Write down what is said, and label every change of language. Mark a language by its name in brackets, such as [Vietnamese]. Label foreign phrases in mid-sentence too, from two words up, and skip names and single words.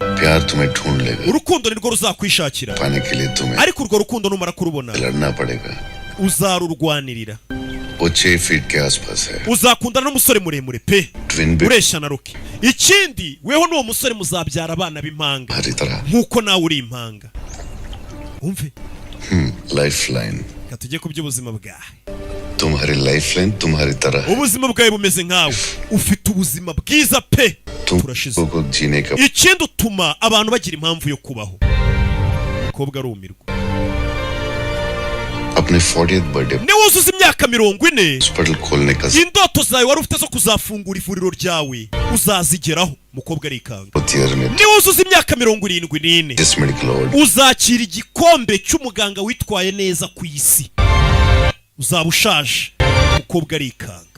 [Kinyarwanda] urukundo nirwo ruzakwishakira, ariko urwo rukundo numara kurubona uzarurwanirira. uzakundana n'umusore muremure pe, ureshya na Rocky. ikindi weho n'uwo musore muzabyara abana b'impanga nk'uko nawe uri impanga. umve lifeline, katujye ku by'ubuzima bwawe. [Hindi] तुम्हारी लाइफलाइन तुम्हारी तरह [Kinyarwanda] ubuzima bwawe bumeze nkawe, ufite ubuzima bwiza pe. turashize ikindi utuma abantu bagira impamvu yo kubaho. umukobwa arumirwa. [English] अपने 40th birthday [Kinyarwanda] niba wuzuza imyaka 40, indoto zawe wari ufite zo kuzafungura ivuriro ryawe uzazigeraho. umukobwa arikanga. niba wuzuza imyaka 74, uzakira igikombe cy'umuganga witwaye neza ku isi. uzaba ushaje. umukobwa arikanga.